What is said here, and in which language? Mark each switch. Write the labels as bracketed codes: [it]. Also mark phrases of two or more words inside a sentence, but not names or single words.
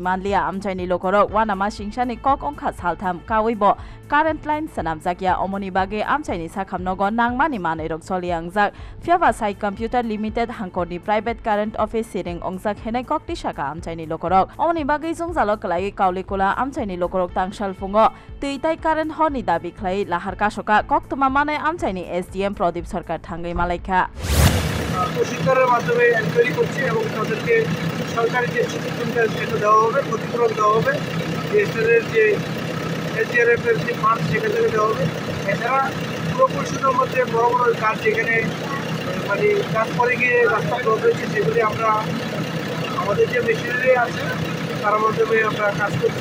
[trp] मानलिया आमचाइनि लोकरो वानामा सिंसानि कक अंखा सालथाम कावैबो [en] current line [trp] सनाम जाकिया अमनि बागै आमचाइनि साखाम नगो नांमानि मानै रक सलियांजाक फ्याबा साइ कम्प्युटार लिमिटेड हांकोनि [en] private current office [trp] सिरिं अंजाक हेनाय ककति साका आमचाइनि लोकरक अमनि बागै जंजालो कलाई कावलिकुला आमचाइनि लोकरक तांसाल फुङो तुइताइ कारेन्ट हरनि दाबि खलाई लाहार कासका कक्तमा मानै आमचाइनि एसडीएम प्रदीप सरकार थांगै मालाइखा [bn] প্রশিক্ষণের মাধ্যমে এনকোয়ারি করছে এবং তাদেরকে সরকারি যে সুযোগটা সেটা দেওয়া হবে, ক্ষতিপূরণ দেওয়া হবে, এসএলের যে এসডিআরএফের যে ফান্ড সেখান থেকে দেওয়া হবে। এছাড়া পুরো পরিষদের মধ্যে বড় বড় কাজ যেখানে মানে কাজ করে গিয়ে রাস্তা ব্লক হয়েছে সেগুলি আমরা আমাদের যে মেশিনারি আছে তার মাধ্যমে আমরা কাজ করছি।